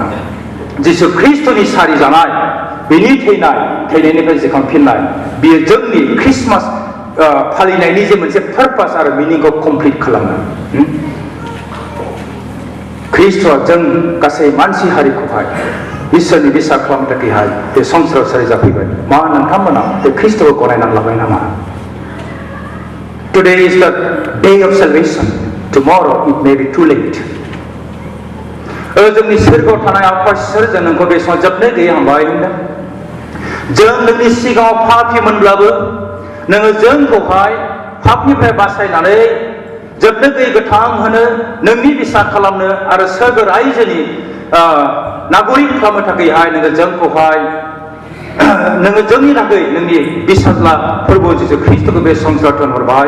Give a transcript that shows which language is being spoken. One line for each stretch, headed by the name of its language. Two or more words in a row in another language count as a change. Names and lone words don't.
Bodo: जिसु ख्रीष्टनि सारि जानाय बिनि थैनायनिफ्राय जिखांफिननाय बियो जोंनि ख्रिस्टमास फालिनायनि जे मोनसे पारपास आरो मिनिंखौ कमप्लिट खालामो. ख्रीष्टआ जों गासै मानसि हारिखौहाय इसोरनि बिसार खालामनो थाखायहाय बे संसाराव सारि जाफैबाय. मा नोंथांमोना बे ख्रीष्टखौ गनायनानै लाबाय नामा?
English: Today is the day of salvation. Tomorrow it may be too late.
Bodo: जोंनि सोरगोआव थानाय आफा इसोर जों नोंखौ बे समाव जोबनो गैयै हामबाय होनदों. जों नोंनि सिगाङाव पापीमोनब्लाबो नोङो जोंखौहाय पापनिफ्राय बासायनानै जोबनो गैयै गोथां होनो नोंनि बिसार खालामनो आरो सोरगो रायजोनि नागरिक खालामनो थाखायहाय नोङो जोंखौहाय नोङो जोंनि थाखाय नोंनि बिसारला प्रभु जिसु ख्रीष्टखौ बे संसाराव थिनहरबाय.